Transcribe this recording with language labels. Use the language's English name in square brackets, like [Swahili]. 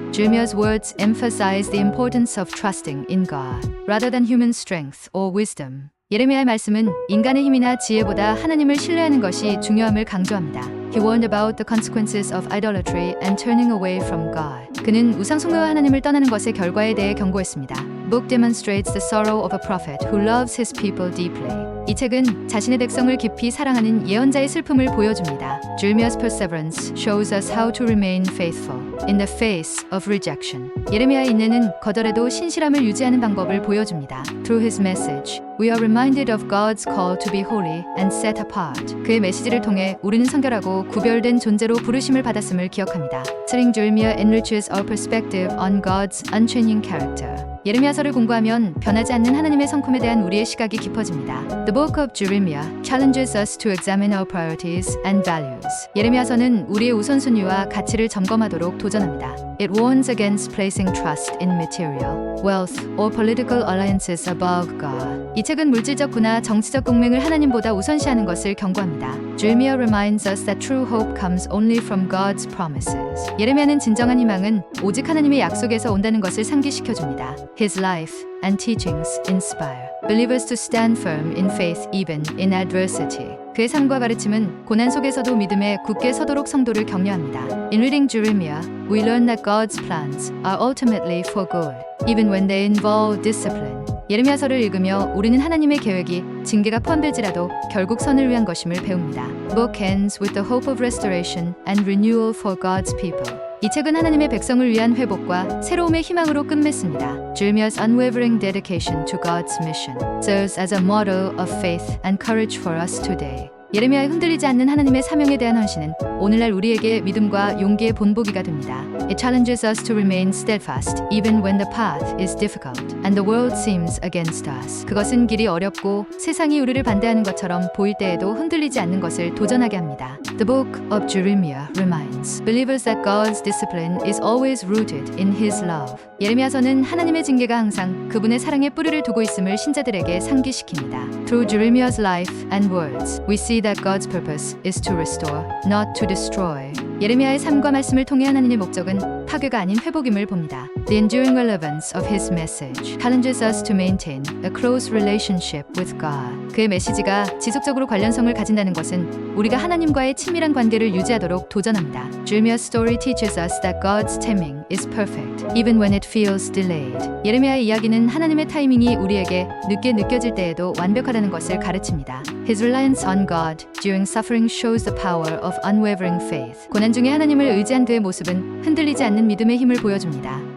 [English] Jeremiah's words emphasize the importance of trusting in God rather than human strength or wisdom. [Korean] 예레미야의 말씀은 인간의 힘이나 지혜보다 하나님을 신뢰하는 것이 중요함을 강조합니다. [English] He He warned about the consequences of idolatry and turning away from God. [Korean] 그는 우상숭배와 하나님을 떠나는 것의 결과에 대해 경고했습니다. [English] Book demonstrates the sorrow of a prophet who loves his people deeply. [Korean] 이 책은 자신의 백성을 깊이 사랑하는 예언자의 슬픔을 보여줍니다. [English] Jeremiah's perseverance shows us how to remain faithful in the face of rejection. [Korean] 예레미야의 인내는 거절에도 신실함을 유지하는 방법을 보여줍니다. [English] Through his message, we are reminded of God's call to be holy and set apart. [Korean] 그의 메시지를 통해 우리는 성결하고 구별된 존재로 부르심을 받았음을 기억합니다. [English] Studying Jeremiah enriches our perspective on God's unchanging character. [Korean] 예레미야서를 공부하면 변하지 않는 하나님의 성품에 대한 우리의 시각이 깊어집니다. [English] The book of Jeremiah challenges us to examine our priorities and values. [Korean] 예레미야서는 우리의 우선순위와 가치를 점검하도록 도전합니다. [English] It warns against placing trust in material, wealth, or political alliances above God. [Korean] 이 책은 물질적 구나 정치적 동맹을 하나님보다 우선시하는 것을 경고합니다. [English] Jeremiah reminds us that true hope comes only from God's promises. [Korean] 예레미야는 진정한 희망은 오직 하나님의 약속에서 온다는 것을 상기시켜줍니다. [English] His life and teachings inspire believers to stand firm in faith even in adversity. [Korean] 그의 삶과 가르침은 고난 속에서도 믿음에 굳게 서도록 성도를 격려합니다. [English] In reading Jeremiah, we learn that God's plans are ultimately for good, even when they involve discipline. [Korean] 예레미야서를 읽으며 우리는 하나님의 계획이 징계가 포함될지라도 결국 선을 위한 것임을 배웁니다. [English] The book ends with the hope of restoration and renewal for God's people. [Korean] 이 책은 하나님의 백성을 위한 회복과 새로움의 희망으로 끝맺습니다. [English] Jeremiah's unwavering dedication to God's mission serves as a model of faith and courage for us today. [Korean] 예레미야의 흔들리지 않는 하나님의 사명에 대한 헌신은 오늘날 우리에게 믿음과 용기의 본보기가 됩니다. [English] It challenges us to remain steadfast even when the path is difficult and the world seems against us. [Korean] 그것은 길이 어렵고 세상이 우리를 반대하는 것처럼 보일 때에도 흔들리지 않는 것을 도전하게 합니다. [English] The book of Jeremiah reminds believers that God's discipline is always rooted in His love. [Korean] 예레미야서는 하나님의 징계가 항상 그분의 사랑에 뿌리를 두고 있음을 신자들에게 상기시킵니다. [English] Through Jeremiah's life and words, we see that God's purpose is to restore, not to destroy. [Korean] 예레미야의 삶과 말씀을 통해 하나님의 목적은 파괴가 아닌 회복임을 봅니다. [English] The enduring relevance of his message challenges us to maintain a close relationship with God. [Korean] 그의 메시지가 지속적으로 관련성을 가진다는 것은 우리가 하나님과의 친밀한 관계를 유지하도록 도전합니다. [English] Jeremiah's story teaches us that God's timing is perfect, even when it feels delayed. [Korean] 예레미야의 이야기는 하나님의 타이밍이 우리에게 늦게 느껴질 때에도 완벽하다는 것을 가르칩니다. [English] His reliance on God during suffering shows the power of unwavering faith. [Korean] 고난 중에 하나님을 의지한 그의 모습은 흔들리지 않는 믿음의 힘을 보여줍니다.